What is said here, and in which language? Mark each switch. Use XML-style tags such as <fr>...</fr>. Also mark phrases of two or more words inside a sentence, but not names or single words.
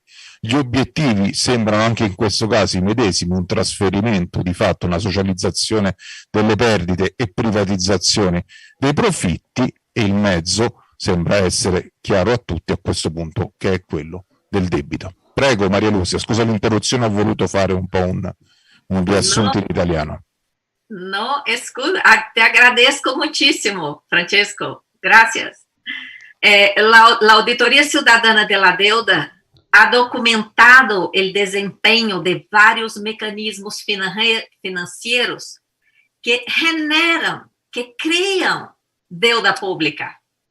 <it>Gli obiettivi sembrano anche in questo caso i medesimi, un trasferimento di fatto, una socializzazione delle perdite e privatizzazione dei profitti, e il mezzo sembra essere chiaro a tutti a questo punto, che è quello del debito. Prego Maria Lucia, scusa l'interruzione, ho voluto fare un po' un riassunto in italiano.</it> <pt>No, escuta,</pt> <es>te agradezco muchísimo, Francesco, gracias. La Auditoría Ciudadana de la Deuda ha documentado el desempeño de varios mecanismos financieros que generan, que crean deuda pública.</es>